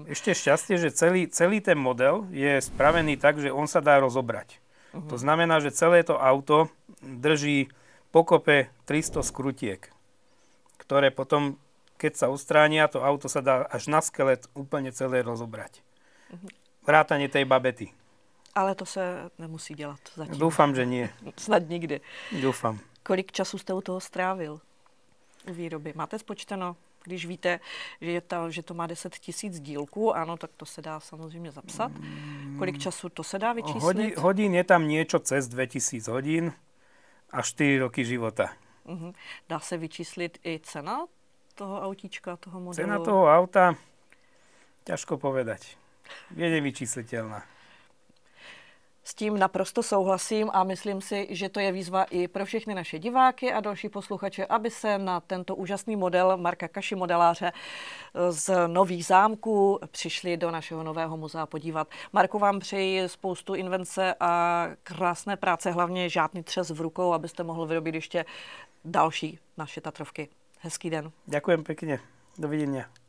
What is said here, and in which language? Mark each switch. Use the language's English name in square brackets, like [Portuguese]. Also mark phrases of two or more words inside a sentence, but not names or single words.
[Slovak] Ešte šťastie, že celý ten model je spravený tak, že on sa dá rozobrať. To znamená, že celé to auto drží pokope 300 skrutiek, ktoré potom, keď sa odstránia, to auto sa dá až na skelet úplne celé rozobrať. Vrátanie tej babety. [Czech] Ale to se nemusí dělat zatím. [Slovak] Dúfam, že nie. [Czech] Snad nikdy. [Slovak] Dúfam. [Czech] Kolik času jste u toho strávil? výroby. Máte spočteno, když víte, že to má 10 000 dílků, ano, tak to se dá samozřejmě zapsat. Kolik času to se dá vyčíslit? [Slovak] Hodín je tam niečo cez 2000 hodín a 4 roky života. [Czech] Dá se vyčíslit i cena toho autíčka, toho modelu? [Slovak] Cena toho auta, ťažko povedať. Je nevyčísliteľná. [Czech] S tím naprosto souhlasím a myslím si, že to je výzva i pro všechny naše diváky a další posluchače, aby se na tento úžasný model Marka Kaši, modeláře z Nových Zámků, přišli do našeho nového muzea podívat. Marku, vám přeji spoustu invence a krásné práce, hlavně žádný třes v rukou, abyste mohli vyrobit ještě další naše Tatrovky. Hezký den. [Slovak] Ďakujem pekne. Dovidenia.